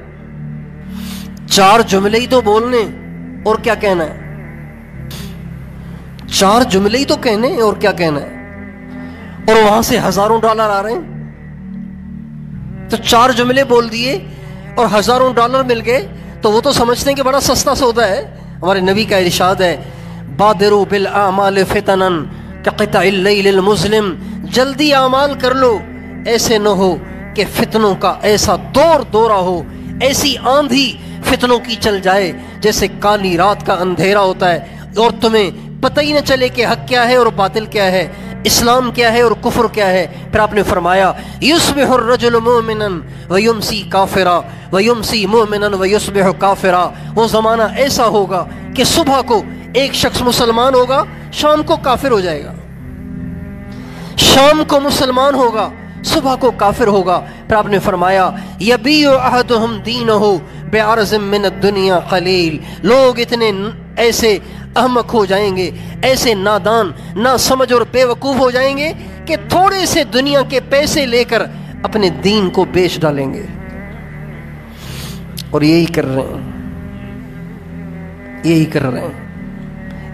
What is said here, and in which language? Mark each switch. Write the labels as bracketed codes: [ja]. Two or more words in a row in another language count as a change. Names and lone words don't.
[ur] 4 جملے ہی تو بولنے اور کیا کہنا ہے، 4 جملے ہی تو کہنے اور کیا کہنا ہے، اور وہاں سے ہزاروں ڈالر آ رہے ہیں۔ تو 4 جملے بول دیے اور ہزاروں ڈالر مل گئے تو وہ تو سمجھتے ہیں کہ بڑا سستا سودا ہے۔ ہمارے نبی کا ارشاد ہے، [ar] بادروا بالاعمال فتنا كقطع الليل المظلم, [ur] جلدی اعمال کر لو، ایسے نہ ہو کہ فتنوں کا ایسا دورہ ہو، ایسی آندھی فتنوں کی چل جائے جیسے کالی رات کا اندھیرا ہوتا ہے اور تمہیں پتہ ہی نہ چلے کہ حق کیا ہے اور باطل کیا ہے، اسلام کیا ہے اور کفر کیا ہے. پھر آپ نے فرمایا [ar] يصبح الرجل مؤمنا ويمسي كافرا ويمسي مؤمنا ويصبح كافرا. [ur] وہ زمانہ ایسا ہوگا کہ صبح کو ایک شخص مسلمان ہوگا، شام کو کافر ہو جائے گا، شام کو مسلمان ہوگا، صبح کو کافر ہوگا. پھر آپ نے فرمایا [ar] يبيع أحدهم دينه بعرض من دنيا قليل. [ur] لوگ اتنے ایسے احمق ہو جائیں گے، ایسے نادان، نا سمجھ اور بیوقوف ہو جائیں گے کہ تھوڑے سے دنیا کے پیسے لے کر اپنے دین کو بیچ ڈالیں گے. اور یہی کر رہے ہیں، یہی کر رہے ہیں.